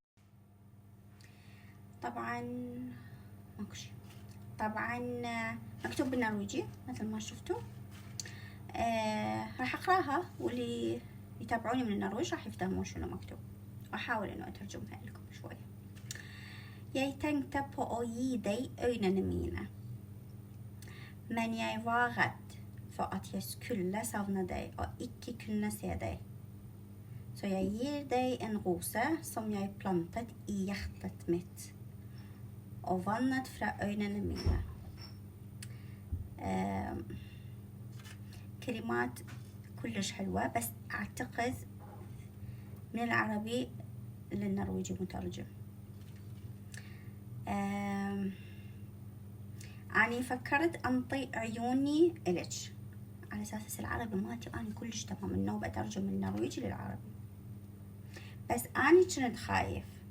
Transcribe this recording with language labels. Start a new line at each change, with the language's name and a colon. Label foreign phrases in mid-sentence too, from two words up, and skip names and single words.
Arabic: طبعا مكتوب بالنرويجي مثل ما شفتوا. راح اقراها، واللي يتابعوني من النرويج راح يفهمون شنو مكتوب، واحاول انه اترجمها لكم شوي.
Norwegian: Jeg tenkte på å gi deg øynene mine, men jeg var redd for at jeg skulle savne deg og ikke kunne se deg. Så jeg gir deg en rose som jeg plantet i hjertet mitt, og vannet fra øynene mine.
Arabic: كلمات كلش حلوة، بس أعتقد من العربي للنرويجي مترجم. أني فكرت أنطي عيوني إلك على أساس العربي مالتي أنا كلش تمام، النوبة أترجم من النرويجي للعربي، بس أنا كنت خايف